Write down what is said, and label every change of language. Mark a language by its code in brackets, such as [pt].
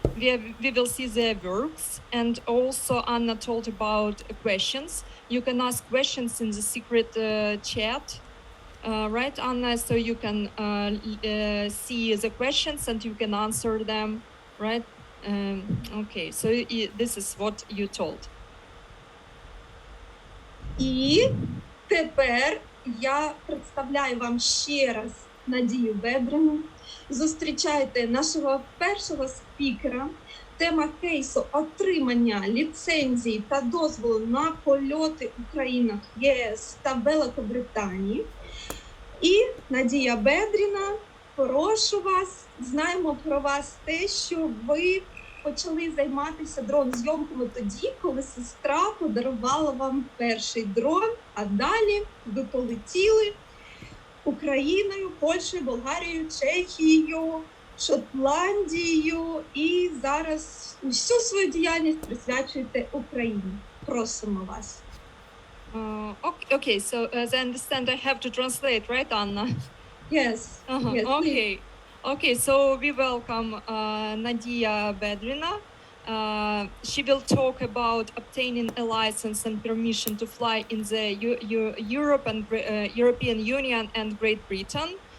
[en] We will see their works, and also Anna told about questions. You can ask questions in the secret chat, right, Anna? So you can see the questions and you can answer them, right? Okay, so this is what you told. [uk] І тепер я представляю вам ще раз Надію Бедрину. Зустрічайте нашого першого спікера. Тема кейсу – отримання ліцензії та дозволу на польоти у країнах ЄС та Великобританії. І Надія Бедріна, прошу вас, знаємо про вас те, що ви почали займатися дрон-зйомками тоді, коли сестра подарувала вам перший дрон, а далі ви полетіли Україною, Польщею, Болгарією, Чехією, Шотландією і зараз усю свою діяльність присвячуєте Україні. Просимо вас. [en] Okay, so as I understand, I have to translate, right, Anna? Yes. Yes, okay. Okay, so we welcome Nadia Bedrina. She will talk about obtaining a license and permission to fly in the Europe and European Union and Great Britain.